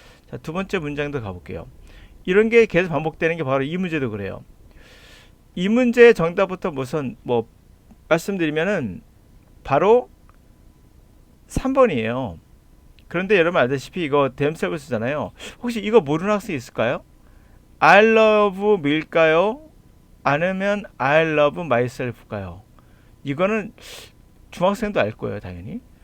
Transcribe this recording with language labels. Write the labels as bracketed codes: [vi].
[ko] 자, 두 번째 문장도 가볼게요. 이런 게 계속 반복되는 게 바로 이 문제도 그래요. 이 문제의 정답부터 말씀드리면은 바로 3번이에요. 그런데 여러분 알다시피 이거 themselves잖아요. 혹시 이거 모르는 학생 있을까요? [en] I love me일까요? [ko] 아니면 [en] I love myself일까요? [ko] 이거는 중학생도 알 거예요, 당연히.